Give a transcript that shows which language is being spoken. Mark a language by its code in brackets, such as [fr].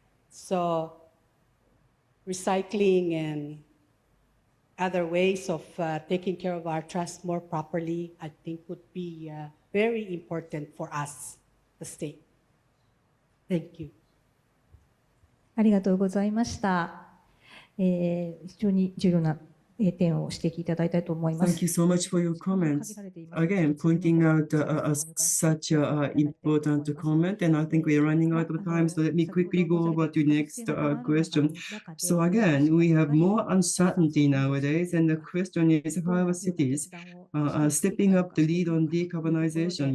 [en] So recycling and other ways of taking care of our trash more properly, I think would be very important for us, the state. Thank you. [ja] ありがとうございました。非常に重要な点を指摘いただいたいと思います。 [en] Thank you so much for your comments. Again, pointing out such an important comment, and I think we're running out of time, so let me quickly go over to the next question. So again, we have more uncertainty nowadays, and the question is how our cities are stepping up the lead on decarbonization.